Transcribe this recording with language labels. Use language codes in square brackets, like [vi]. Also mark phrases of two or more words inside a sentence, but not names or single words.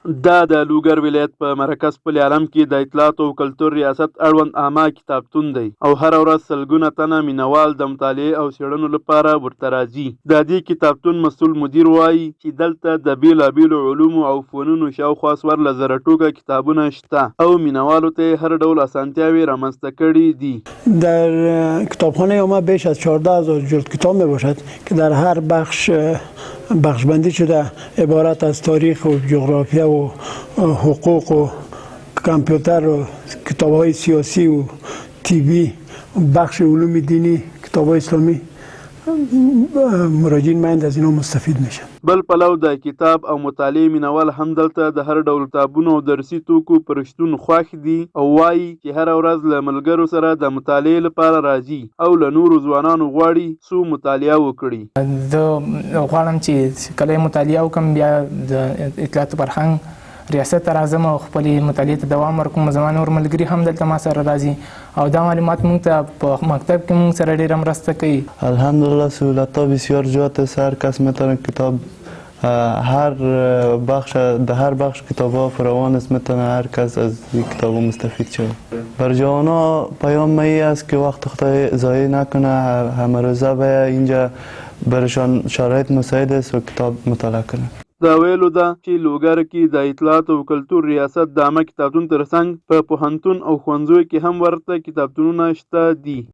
[ps] دا د لوګر ولایت په مرکز پل عالم کې د اطلاعات او کلتور ریاست اړوند عامه کتابتون دی او هره ورځ سلګونه تنه مینوال د مطالعې او څېړنو لپاره ورته راځي. د دې کتابتون مسؤل مدیر وایي چې دلته د بېلابېلو علومو او فنونو شاوخوا 14,000 ټوکه کتابونه شته او مینوالو ته یې هر ډول اسانتیاوې رامنځته کړي دي. [fa] در کتابخانه ما بیش از 14,000 جلد کتاب می باشد که در هر بخش بندی شده، عبارت از تاریخ و جغرافیا و حقوق و کامپیوتر و کتاب‌های سیاسی و طبی، بخش علوم دینی، کتاب‌های اسلامی. مراجعین مند از اینا مستفید میشن. [ps] بل پلو د کتاب او مطالعې مینوال هم دلته د هر ډول کتابونو او درسي توکو پر شتون خوښ دي او وایي چې هره ورځ له ملګرو سره د مطالعې لپاره راځي او له نورو ځوانانو غواړي څو مطالعه وکړي. زه غواړم چې کله مطالعه وکړم بیا د اطلاعات فرهنګ ریاست ته راځم او خپلې مطالعې ته دوام ورکوم. زما نور ملګري هم دلته ما سره راځي او دا معلومات موږ ته په مکتب کې موږ سره ډېره مرسته کوي. [fa] الحمدلله سهولت‌ها بسیار زیاد است. هر کس میتونه کتاب در هر بخش کتاب‌ها فراوان است، میتونه هر کس از این کتاب‌ها مستفید شود. بر جوان‌ها پیام ای است که وقت خود ضایع نکنه، همه روزه به اینجا برشان شرایط مساعد است و کتاب مطالعه کنه. [ps] دا ویلو ده چې لوګر کې د اطلاعات او کلتور ریاست د عامه کتابتون ترڅنګ په پوهنتون او ښوونځیو کې هم ورته کتابتونونه شته دي.